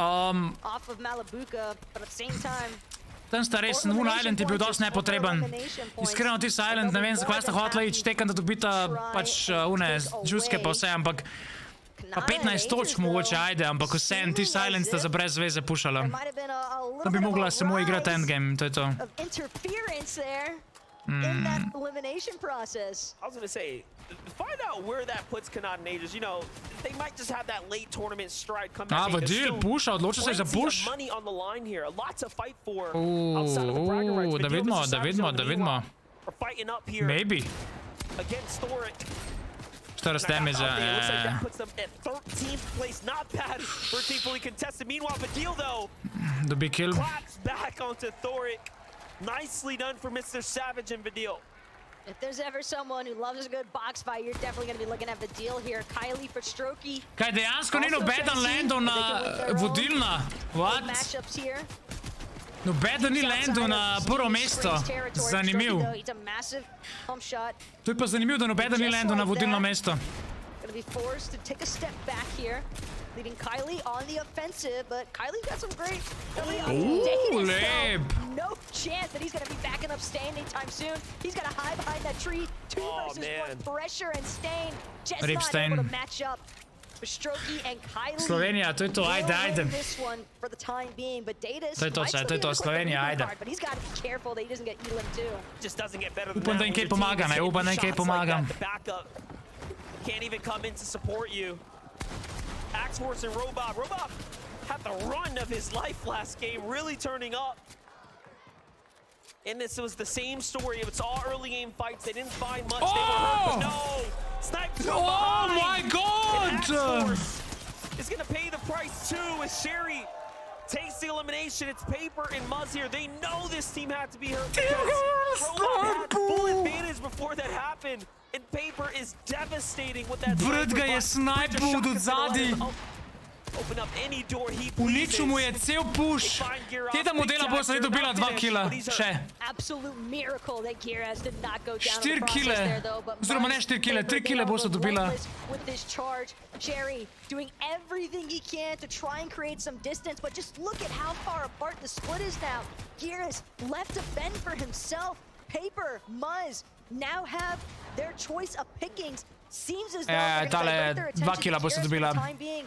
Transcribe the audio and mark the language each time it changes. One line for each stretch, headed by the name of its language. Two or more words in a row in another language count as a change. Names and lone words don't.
Slovenian: Tam sta res, Moon Island je bil dosti nepotreben. Iskreno, ti Island, ne vem, zakaj sta hotela ići, tekam da dobita pač une džuske pa vse, ampak pa 15 točk mogoče, ajde, ampak vsem, ti Island sta za brez veze pušala. Da bi mogla samo igrati endgame, to je to.
English: In that elimination process. I was going to say, find out where that puts KODA and Aegis. You know, they might just have that late tournament stride come back.
Slovenian: V deal, pusha, odločil se za push.
English: Money on the line here. A lot to fight for outside of the bragging rights.
Slovenian: Da vidimo.
English: We're fighting up here. Maybe. Against Thoric. 40 damage, That puts them at 13th place. Not bad for a team fully contested. Meanwhile, Vadil, though,
Slovenian: dobi kill.
English: claps back onto Thoric. Nicely done for Mr. Savage and Vadil. If there's ever someone who loves a good box fight, you're definitely going to be looking at Vadil here. Kylie for Strokey.
Slovenian: Kaj, dejansko ni nobeden landal na vodilna?
English: What? Matchups here.
Slovenian: Nobeden ni landal na prvo mesto. Zanimiv. To je pa zanimiv, da nobeden ni landal na vodilno mesto.
English: Gonna be forced to take a step back here. Leading Kylie on the offensive, but Kylie's got some great... No chance that he's going to be backing up Stain anytime soon. He's got to hide behind that tree. 2 versus 1 pressure, and Stain just not able to match up. Strokey and Kylie.
Slovenian: Slovenija, to je to, ajde.
English: This one for the time being, but Datus
Slovenian: to je to, Slovenija, ajde.
English: But he's got to be careful that he doesn't get Elam too. Just doesn't get better than
Slovenian: Upam, da jim kaj pomagam, upam, da jim kaj pomagam.
English: Can't even come in to support you. Axe Horse and Robob. Robob had the run of his life last game, really turning up. And this was the same story. It's all early game fights. They didn't find much. They were hurt, but no. Sniped from behind. Oh my God! And Axe Horse is going to pay the price too as Sherry takes the elimination. It's Paper and Muzz here. They know this team had to be hurt because Robob had full advantage before that happened. And Paper is devastating with that.
Slovenian: Brat ga je snajpil od zadaj.
English: Open up any door he
Slovenian: Uničil mu je cel push. Teta modela bo sedaj dobila 2 killa. Še.
English: Absolute miracle that Gear did not go down
Slovenian: 4 kille. Oziroma ne 4 kille, 3 kille bo se dobila.
English: With this charge, Cherry doing everything he can to try and create some distance, but just look at how far apart the split is now. Gear is left to fend for himself. Paper, Muzz now have their choice of pickings. Seems as though they're going to divert their attention to Gears for the time being.